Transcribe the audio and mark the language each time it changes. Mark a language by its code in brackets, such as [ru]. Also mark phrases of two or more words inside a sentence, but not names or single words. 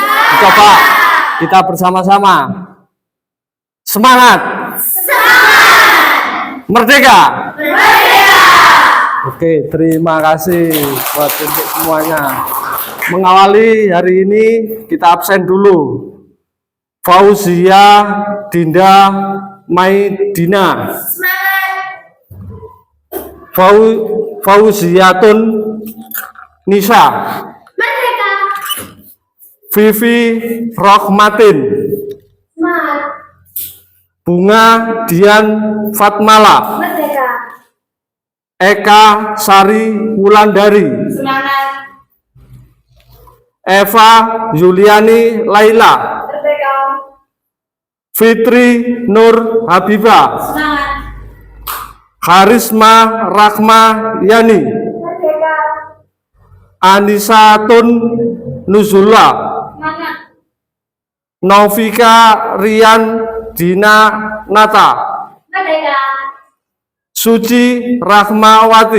[id] Coba kita bersama-sama. Semangat. Semangat. Merdeka. Merdeka. Oke, terima kasih buat untuk semuanya. Mengawali hari ini kita absen dulu. Fauzia Dinda Maidina. Semangat. Fauziatun Nisa. Merdeka. Vivi Rohmatin. Semangat. Bunga Dian Fatmala. Merdeka. Eka Sari Wulandari. Semangat. Eva Yuliani Laila. Merdeka. Fitri Nur Habibah. Semangat. Karisma Rahma Yani. Merdeka. Anisatun Nuzullah. Semangat. Novika Rian Dina Nata. Merdeka. Suci Rahmawati.